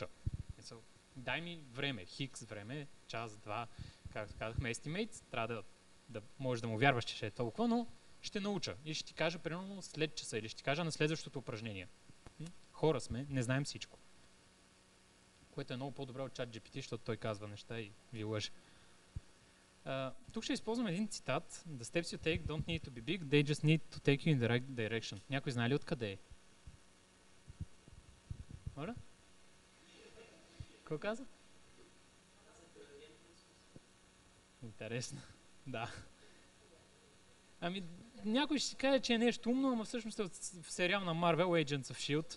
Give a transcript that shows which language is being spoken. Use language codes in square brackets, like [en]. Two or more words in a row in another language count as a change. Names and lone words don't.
[bg] Дай ми време, хикс време, час, два, както казахме, estimate, трябва да можеш да му вярваш, че ще е толкова, но ще науча и ще ти кажа примерно след часа или ще ти кажа на следващото упражнение. Хора сме, не знаем всичко. Което е много по-добре от ChatGPT, защото той казва неща и ви лъже. Тук ще използвам един цитат. [en] The steps you take don't need to be big, they just need to take you in the right direction. [bg] Някой знае ли откъде е? Моля? Какво каза? Интересно. Да. Ами, някой ще си каже, че е нещо умно, ама всъщност е от сериал на Marvel Agents of S.H.I.E.L.D.